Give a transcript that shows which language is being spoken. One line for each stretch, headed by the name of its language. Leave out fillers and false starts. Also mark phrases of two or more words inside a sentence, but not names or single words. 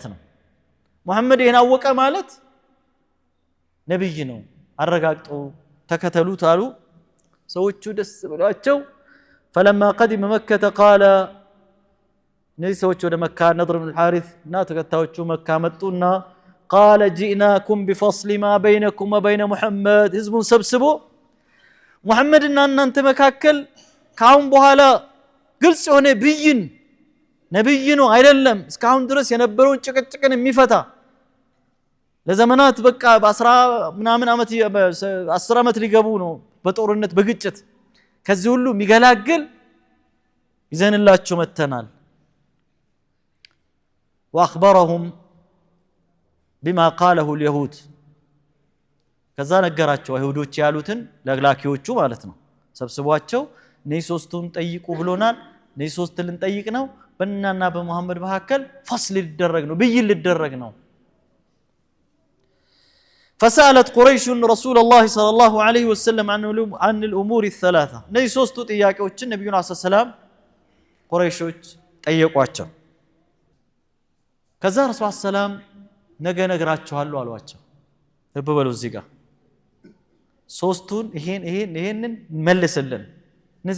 Amharic: ነው ሙሐመድ ይሄን አወቀ ማለት ነብይ ነው አረጋግጦ ተከተሉት አሉ ሰዎቹ ደስ ብሏቸው
Arabic: فلما قدم مكة قال
Amharic: እነዚህ ሰዎች ወደ መካ ነድር ብን الحارث እና ተከታዮቹ መካ መጡና
Arabic: قال جئناكم بفصل ما بينكم وبين محمد
Amharic: ህዝቡን ሰብስቦ ሙሐመድና እናንተ መካከል ካሁን በኋላ ግልጽ የሆነ ብይን ነብይ ነው አይደለም እስካሁን ድረስ የነበረውን ጭቅጭቅን የሚፈታ ለዘመናት በቃ በ10 ምናምን አመት 10 አመት ሊገቡ ነው በጦርነት በግጭት ከዚህ ሁሉ የሚገላግል ይዘንላችሁ መተናል
Arabic: واخبرهم بما قاله اليهود
Amharic: ከዛ ነገራቸው አይሁዶች ያሉትን ለግላኪዎቹ ማለት ነው ሰብስቧቸው ነይ ሶስቱን ጠይቁ ብሎናል ነይ ሶስት ልንጠይቅ ነው በእናና በመሐመድ መካከል ፈስል ሊደረግ ነው ብይን ሊደረግ ነው
Arabic: فسالت قريش رسول الله صلى الله عليه وسلم عن الامور الثلاثه
Amharic: ነይ ሶስቱ ጥያቄዎችን ነብዩና
Arabic: صلى الله عليه وسلم
Amharic: ቁረይሾች ጠየቋቸው ከዛ ረሱል ሰላም ነገ ነግራችኋለሁ አሏቸው ልብ በሉ እዚህ ጋር ሶስቱን ይሄንን መልስልን እነዚህ